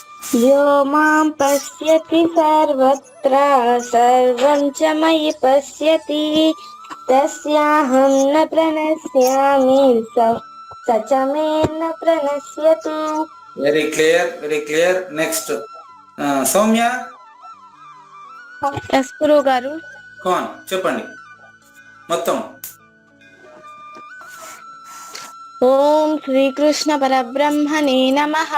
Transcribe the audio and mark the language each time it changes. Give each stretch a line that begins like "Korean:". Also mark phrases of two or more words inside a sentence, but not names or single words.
Sanskrit: यो मां पश्यति सर्वत्र सर्वं च मयि पश्यति तस्याहं न प्रणश्यामि स च मे न प्रणश्यति.
English: very clear. next సౌమ్య
Telugu: ఎస్ గురువు గారు. కాన్ చెప్పండి మొత్తం.
Sanskrit: ఓం శ్రీకృష్ణ పరబ్రహ్మణే నమః.